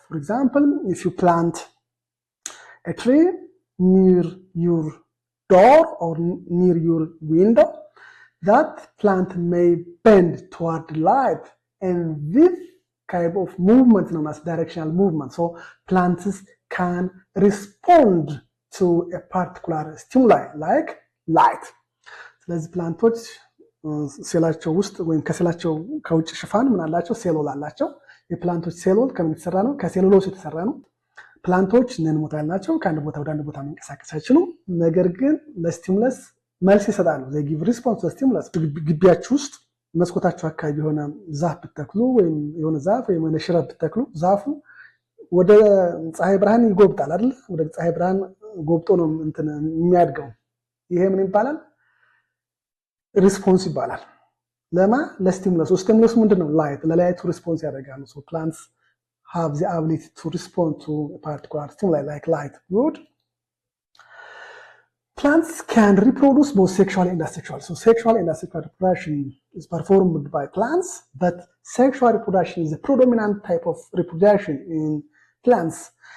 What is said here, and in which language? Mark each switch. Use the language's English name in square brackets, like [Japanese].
[English] For example, if you plant a tree near your door or near your window, that plant may bend toward light, and this kind of movement known as directional movement. So plants can respond to a particular stimuli like light. [Amharic] ስለዚህ ፕላንቶች ሴላቸው ውስጥ ወይም ከሴላቸው ከውጭ ሽፋን ምን አላቸው? ሴሎል አላቸው። የፕላንቶች ሴሎል ከምን የተሰራ ነው? ከሴሉሎስ የተሰራ ነው። ፕላንቶች ነን ሞታይል ናቸው። ከአንድ ቦታ ወደ አንድ ቦታ መንቀሳቀስ አይችሉም። ነገር ግን ለስቲሙለስ መልስ ይሰጣሉ። [English] they give response to stimulus። [Amharic] ግቢያችሁ ውስጥ መስኮታችሁ አካባቢ የሆነ ዛፍ ብትተክሉ ወይም የሆነ ዛፍ ወይም የሆነ ሽረት ብትተክሉ ዛፉ ወደ ፀሐይ ብርሃን ይጎብጣል አይደል? ወደ ፀሐይ ብርሃን ጎብጦ ነው እንትን የሚያድገው። ይሄ ምን ይባላል? ሪስፖንስ ይባላል። ለማ ለስቲሙለስ። ስቲሙለስ ምንድነው? ላይት። ለላይቱ ሪስፖንስ ያደርጋሉ። [English] so plants have the ability to respond to a particular stimuli like light. Good. Plants can reproduce both sexually and asexually. So sexual and asexual reproduction is performed by plants, but sexual reproduction is a predominant type of reproduction in plants.